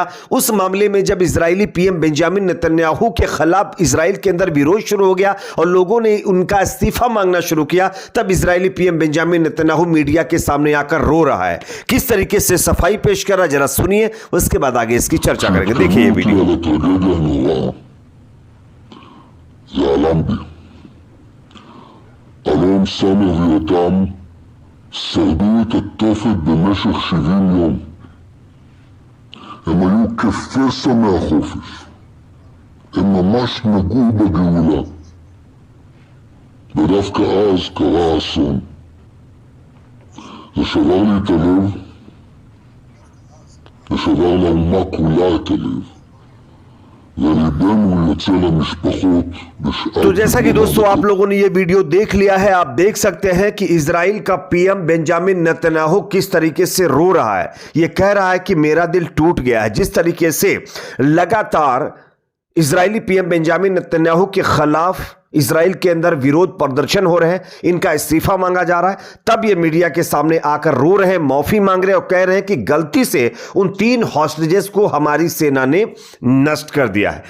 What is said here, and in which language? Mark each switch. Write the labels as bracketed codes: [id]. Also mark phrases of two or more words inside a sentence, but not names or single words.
[hi] उस मामले में जब इजरायली पीएम बेंजामिन नेतन्याहू के खिलाफ इजराइल के अंदर विरोध शुरू हो गया और लोगों ने उनका इस्तीफा मांगना शुरू किया, तब इजरायली पीएम बेंजामिन नेतन्याहू मीडिया के सामने आकर रो रहा है। किस तरीके से सफाई पेश कर रहा है, जरा सुनिए, उसके बाद आगे इसकी चर्चा करेंगे। देखिए ये वीडियो। [he] אלון סמר ויותם שרדו את התופת במשך 70 יום. הם היו כפסע מהחופש. הם ממש נגעו בגאולה. ודווקא אז קרה האסון. זה שבר לי את הלב, ושבר לאומה כולה את הלב. [hi] तो जैसा कि दोस्तों आप लोगों ने ये वीडियो देख लिया है, आप देख सकते हैं कि इजराइल का पीएम बेंजामिन नेतन्याहू किस तरीके से रो रहा है। ये कह रहा है कि मेरा दिल टूट गया है। जिस तरीके से लगातार इजरायली पीएम बेंजामिन नेतन्याहू के खिलाफ इजराइल के अंदर विरोध प्रदर्शन हो रहे हैं, इनका इस्तीफा मांगा जा रहा है, तब ये मीडिया के सामने आकर रो रहे हैं, माफी मांग रहे हैं और कह रहे हैं कि गलती से उन 3 हॉस्टेजेस को हमारी सेना ने नष्ट कर दिया है।